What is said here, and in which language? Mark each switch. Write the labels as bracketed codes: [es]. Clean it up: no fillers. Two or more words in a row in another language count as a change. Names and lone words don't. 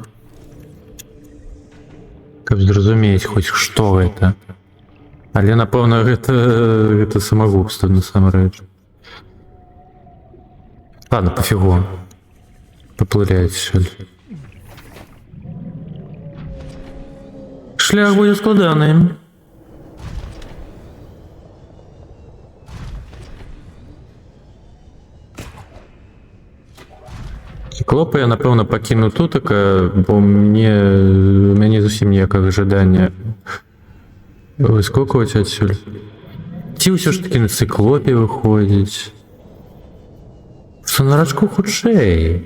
[be] Каб зрозуміць хоч што гэта. Але напэўна гэта самагубства насамрэч. [ru] Ладно, пофігу. Поплыли отсюда. [uk] Шлях буде складаний. Клопа я, напевно, покину тут, [be] бо у мяне зусім ніякага жадання выскокваць адсюль. Ці ўсё ж таки на циклопе выходзіць. Сонарачку хутчэй.